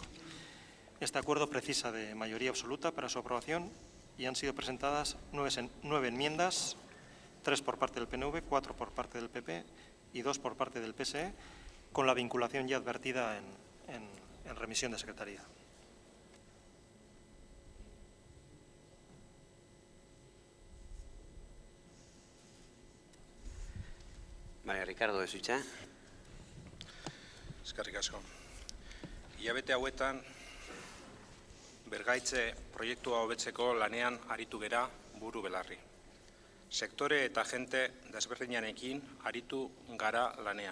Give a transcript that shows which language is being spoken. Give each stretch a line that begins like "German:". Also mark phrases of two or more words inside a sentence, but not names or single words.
Spanish: Este acuerdo precisa de mayoría absoluta para su aprobación y han sido presentadas 9 enmiendas, 3 por parte del PNV, 4 por parte del PP y 2 por parte del PSE, con la vinculación ya advertida en remisión de Secretaría. Vale, Ricardo,
Basque: ez hitza. Eskerrik asko. Hilabete hauetan, bergaitze proiektua hobetzeko lanean aritu gera buru belarri. Sektore eta jente desberdinanekin aritu gara lanean.